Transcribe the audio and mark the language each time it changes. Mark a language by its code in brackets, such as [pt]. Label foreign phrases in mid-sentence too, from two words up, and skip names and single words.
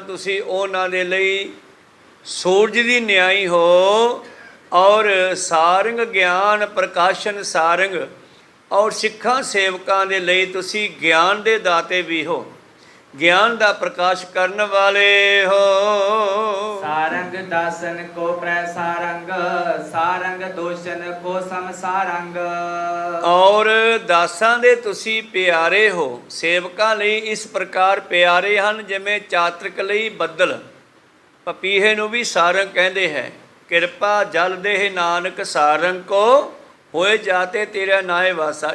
[pa] ਤੁਸੀਂ ਉਹਨਾਂ ਦੇ ਲਈ ਸੂਰਜ ਦੀ ਨਿਆਈ ਹੋ ਔਰ [bra] ਸਾਰੰਗ ਗਿਆਨ ਪ੍ਰਕਾਸ਼ਨ ਸਾਰੰਗ [pa] ਔਰ ਸਿੱਖਾਂ ਸੇਵਕਾਂ ਦੇ ਲਈ ਤੁਸੀਂ ਗਿਆਨ ਦੇ ਦਾਤੇ ਵੀ ਹੋ, ਗਿਆਨ ਦਾ ਪ੍ਰਕਾਸ਼ ਕਰਨ ਵਾਲੇ ਹੋ। [bra] ਸਾਰੰਗ दासन को प्रसारंग सारंग दोषन को समसारंग। [pa] ਔਰ ਦਾਸਾਂ ਦੇ ਤੁਸੀਂ ਪਿਆਰੇ ਹੋ, ਸੇਵਕਾਂ ਲਈ ਇਸ ਪ੍ਰਕਾਰ ਪਿਆਰੇ ਹਨ ਜਿਵੇਂ ਚਾਤ੍ਰਿਕ ਲਈ ਬੱਦਲ। ਪਪੀਹੇ ਨੂੰ ਵੀ ਸਾਰੰਗ ਕਹਿੰਦੇ ਹੈ। [bra] ਕਿਰਪਾ ਜਲ ਦੇਹ ਨਾਨਕ ਸਾਰੰਗ ਕੋ ਹੋਏ ਜਾਤੇ ਤੇਰਾ ਨਾਏ ਵਾਸਾ।